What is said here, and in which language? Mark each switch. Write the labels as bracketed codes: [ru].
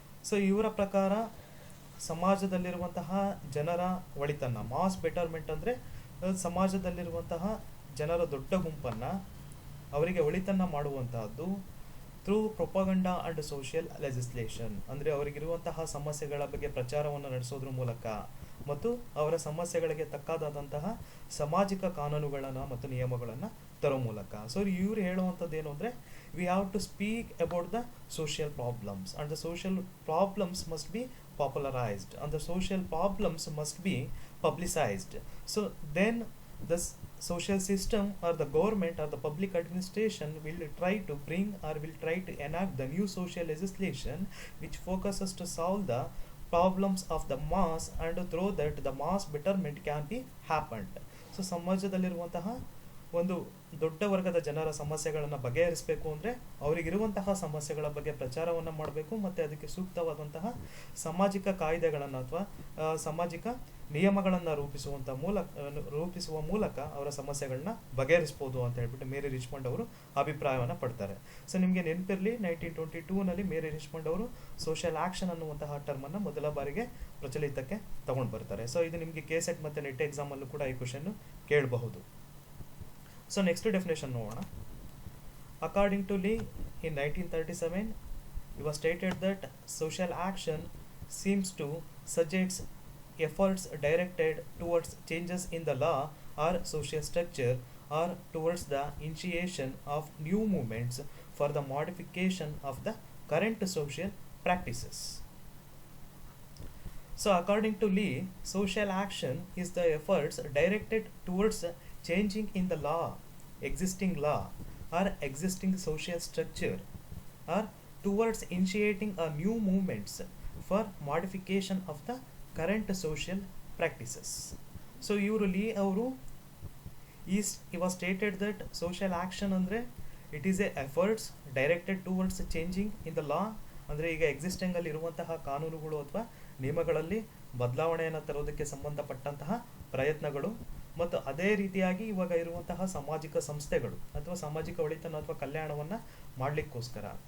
[kn] So ಇವರ ಪ್ರಕಾರ ಸಮಾಜದಲ್ಲಿರುವಂತಹ ಜನರ ಒಳಿತನ್ನ, ಮಾಸ್ ಬೆಟರ್ಮೆಂಟ್ ಅಂದರೆ ಸಮಾಜದಲ್ಲಿರುವಂತಹ ಜನರ ದೊಡ್ಡ ಗುಂಪನ್ನು ಅವರಿಗೆ ಒಳಿತನ್ನು ಮಾಡುವಂತಹದ್ದು [en] through propaganda and social legislation, [kn] ಅಂದರೆ ಅವರಿಗಿರುವಂತಹ ಸಮಸ್ಯೆಗಳ ಬಗ್ಗೆ ಪ್ರಚಾರವನ್ನು ನಡೆಸೋದ್ರ ಮೂಲಕ ಮತ್ತು ಅವರ ಸಮಸ್ಯೆಗಳಿಗೆ ತಕ್ಕಾದಂತಹ ಸಾಮಾಜಿಕ ಕಾನೂನುಗಳನ್ನು ಮತ್ತು ನಿಯಮಗಳನ್ನು ತರೋ ಮೂಲಕ. [en] so [kn] ಇವರು ಹೇಳುವಂಥದ್ದು ಏನು ಅಂದರೆ, [en] We have to speak about the social problems and the social problems must be popularized and the social problems must be publicized. So then the social system or the government or the public administration will try to bring or will try to enact the new social legislation which focuses to solve the problems of the mass, and through that the mass betterment can be happened. [kn] So ಸಮಾಜದಲ್ಲಿರುವಂತಹ ಒಂದು ದೊಡ್ಡ ವರ್ಗದ ಜನರ ಸಮಸ್ಯೆಗಳನ್ನು ಬಗೆಹರಿಸಬೇಕು ಅಂದರೆ ಅವರಿಗಿರುವಂತಹ ಸಮಸ್ಯೆಗಳ ಬಗ್ಗೆ ಪ್ರಚಾರವನ್ನು ಮಾಡಬೇಕು ಮತ್ತು ಅದಕ್ಕೆ ಸೂಕ್ತವಾದಂತಹ ಸಾಮಾಜಿಕ ಕಾಯ್ದೆಗಳನ್ನು ಅಥವಾ ಸಾಮಾಜಿಕ ನಿಯಮಗಳನ್ನು ರೂಪಿಸುವ ಮೂಲಕ ಅವರ ಸಮಸ್ಯೆಗಳನ್ನ ಬಗೆಹರಿಸ್ಬೋದು ಅಂತ ಹೇಳ್ಬಿಟ್ಟು ಮೇರಿ ರಿಚ್ಮಂಡ್ ಅವರು ಅಭಿಪ್ರಾಯವನ್ನು ಪಡ್ತಾರೆ. ಸೊ ನಿಮಗೆ ನೆನಪಿರಲಿ, 1922ನಲ್ಲಿ ಮೇರಿ ರಿಚ್ಮಂಡ್ ಅವರು ಸೋಷಿಯಲ್ ಆಕ್ಷನ್ ಅನ್ನುವಂತಹ ಟರ್ಮನ್ನು ಮೊದಲ ಬಾರಿಗೆ ಪ್ರಚಲಿತಕ್ಕೆ ತಗೊಂಡು ಬರ್ತಾರೆ. ಸೊ ಇದು ನಿಮಗೆ ಕೆಸೆಟ್ ಮತ್ತು ನೆಟ್ ಎಕ್ಸಾಮಲ್ಲೂ ಕೂಡ ಈ ಕ್ವೆಶ್ಚನ್ ಕೇಳಬಹುದು. [en] So next definition [kn] ನೋಡೋಣ. [en] According to Lee, in 1937, it was stated that social action seems to suggest efforts directed towards changes in the law or social structure or towards the initiation of new movements for the modification of the current social practices. So according to Lee, social action is the efforts directed towards changing in the law, existing law or existing social structure, or towards initiating a new movements for modification of the current social practices. [kn] So ಇವರು ಲೀ ಅವರು [en] it was stated that social action [kn] ಅಂದರೆ [en] it is a efforts directed towards changing in the law, [kn] ಅಂದರೆ ಈಗ existing ಅಲ್ಲಿ ಇರುವಂತಹ ಕಾನೂನುಗಳು ಅಥವಾ ನಿಯಮಗಳಲ್ಲಿ ಬದಲಾವಣೆಯನ್ನು ತರೋದಕ್ಕೆ ಸಂಬಂಧಪಟ್ಟಂತಹ ಪ್ರಯತ್ನಗಳು, ಮತ್ತು ಅದೇ ರೀತಿಯಾಗಿ ಇವಾಗ ಇರುವಂತಹ ಸಾಮಾಜಿಕ ಸಂಸ್ಥೆಗಳು ಅಥವಾ ಸಾಮಾಜಿಕ ಒಳಿತನ ಅಥವಾ ಕಲ್ಯಾಣವನ್ನು ಮಾಡಲಿಕ್ಕೋಸ್ಕರ.